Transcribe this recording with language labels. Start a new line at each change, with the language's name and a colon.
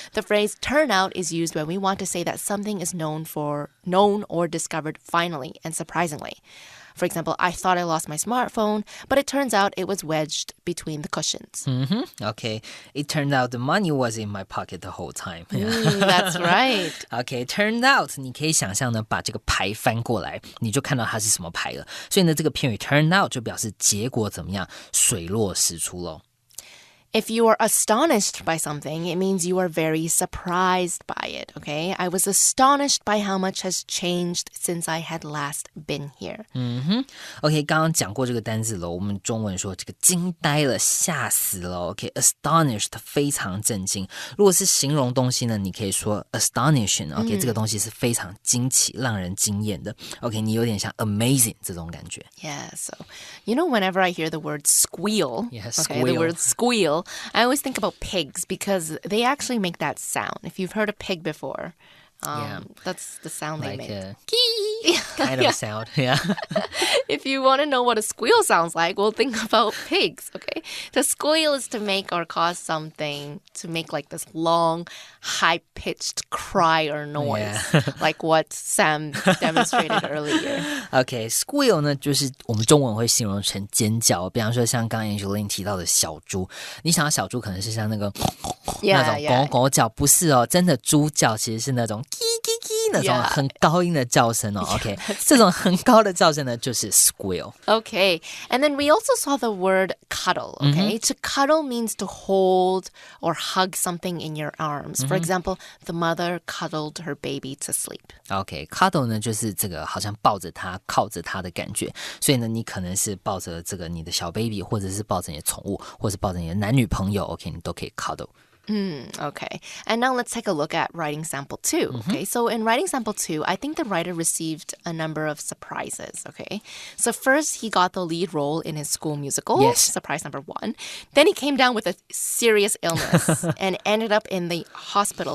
English: The phrase turn out is used when we want to say that something is known or discovered finally and surprisingly. For example, I thought I lost my smartphone, but it turns out it was wedged between the cushions. Okay. It turned out the money was in my pocket the whole time. That's right.
Chinese: Okay, turned out 你可以想象呢，把这个牌翻过来，你就看到它是什么牌了。所以呢，这个片语 turn out 就表示结果怎么样，水落石出咯。
English: If you are astonished by something, it means you are very surprised by it, okay? I was astonished by how much has changed since I had last been here.
Chinese: OK, 刚刚讲过这个单字了，我们中文说这个惊呆了，吓死了。 OK, astonished 非常震惊。如果是形容东西呢，你可以说 astonishing. OK, 这个东西是非常惊奇、让人惊艳的。 OK, 你有点像 amazing 这种感觉。
English: Yeah, so, you know, whenever I hear the word squeal, yeah, okay, the word squeal, I always think about pigs because they actually make that sound. If you've heard a pig before, that's the sound they make. Kind of sound, yeah. If you want to know what a squeal sounds like, well, think about pigs, okay? The squeal is to make or cause something to make like this long, high-pitched cry or noise, like what Sam demonstrated earlier.
Chinese: Okay, squeal 呢，就是我们中文会形容成尖叫。比方说，像刚刚 Angeline 提到的小猪，你想到小猪可能是像那个那种狗狗叫，不是哦，真的猪叫其实是那种那种很高音的叫声哦。 OK， 这种很高的叫声呢，就是 squeal.
English: Okay, and then we also saw the word cuddle, okay? To cuddle means to hold or hug something in your arms. For example, the mother cuddled her baby to sleep.
Chinese: OK, cuddle 呢就是这个好像抱着它、靠着它的感觉。所以呢，你可能是抱着这个你的小 baby， 或者是抱着你的宠物，或者是抱着你的男女朋友 ，OK， 你都可以 cuddle。
English: Okay. And now let's take a look at writing sample 2. Okay. So in writing sample 2, I think the writer received a number of surprises. Okay. So first he got the lead role in his school musical. Yes. Surprise number 1. Then he came down with a serious illness and ended up in the hospital.